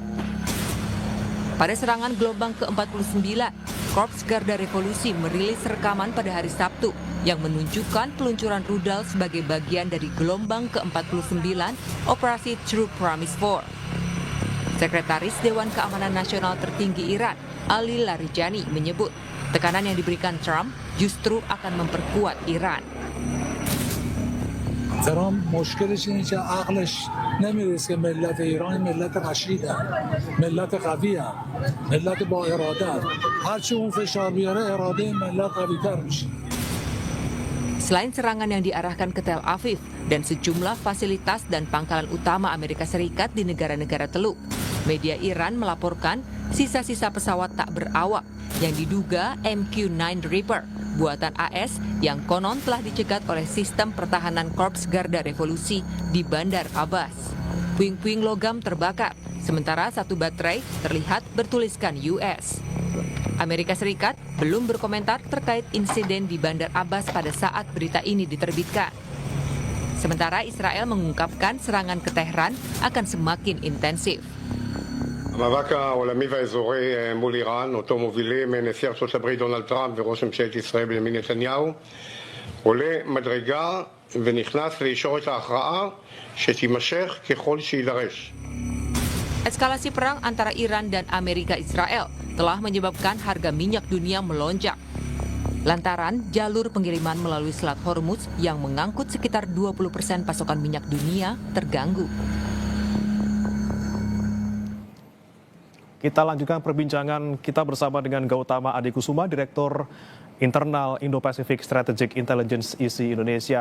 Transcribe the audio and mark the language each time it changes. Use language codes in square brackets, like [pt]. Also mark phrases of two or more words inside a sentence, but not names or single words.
[id] Pada serangan gelombang ke-49, Korps Garda Revolusi merilis rekaman pada hari Sabtu yang menunjukkan peluncuran rudal sebagai bagian dari gelombang ke-49 Operasi True Promise 4. Sekretaris Dewan Keamanan Nasional tertinggi Iran, Ali Larijani, menyebut tekanan yang diberikan Trump justru akan memperkuat Iran. [fa] ترامپ مشکلش اینه که عقلش نمیرسه که ملت ایران ملت رشیدن، ملت قوی‌ان، ملت با اراده. هرچی اون فشار بیاره اراده ملت قوی‌تر میشه. [id] Selain serangan yang diarahkan ke Tel Aviv dan sejumlah fasilitas dan pangkalan utama Amerika Serikat di negara-negara Teluk, media Iran melaporkan sisa-sisa pesawat tak berawak yang diduga MQ-9 Reaper buatan AS yang konon telah dicegat oleh sistem pertahanan Korps Garda Revolusi di Bandar Abbas. Puing-puing logam terbakar, sementara satu baterai terlihat bertuliskan US. Amerika Serikat belum berkomentar terkait insiden di Bandar Abbas pada saat berita ini diterbitkan. Sementara Israel mengungkapkan serangan ke Tehran akan semakin intensif. [he] המאבק העולמי והאזורי מול איראן, אותו מובילים נשיא ארצות הברית דונלד טראמפ וראש ממשלת ישראל בנימין נתניהו, עולה מדרגה ונכנס לישורת ההכרעה שתימשך ככל שיידרש. [id] Eskalasi perang antara Iran dan Amerika Israel telah menyebabkan harga minyak dunia melonjak. Lantaran jalur pengiriman melalui Selat Hormuz yang mengangkut sekitar 20% pasokan minyak dunia terganggu. Kita lanjutkan perbincangan kita bersama dengan Gautama Adikusuma, Direktur Internal Indo-Pacific Strategic Intelligence ISI Indonesia.